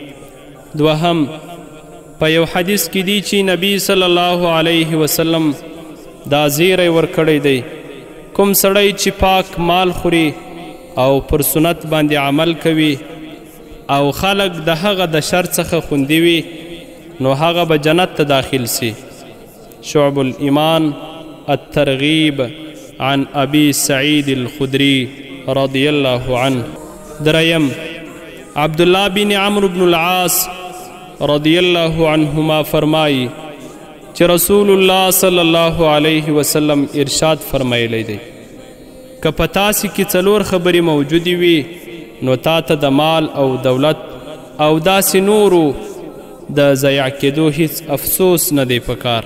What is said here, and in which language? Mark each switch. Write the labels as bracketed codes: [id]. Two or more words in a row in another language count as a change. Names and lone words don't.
[ps] دوهم په یو حدیث کې دی چې نبی [ar] صلی الله علیه وسلم [ps] دا زیری ورکړی دی کوم سړی چې پاک مال خوري او پر سنت باندې عمل کوي او خلق د هغه د شر څخه خوندي وي نو هغه به جنت ته داخل سي. [ar] شعب الایمان. الترغیب عن ابي سعید الخدری رضی الله عنه. [ps] دریم عبدالله بن عمرو بن العاص [ar] رضی الله عنهما [ps] فرمائی چې رسول الله [ar] صلی الله علیه وسلم [ps] ارشاد فرمایلی دی که په تاسې کې 4 خبرې موجودې وي نو تا ته د مال او دولت او داسې نورو د ضیع کېدو هیڅ افسوس نه دی پکار.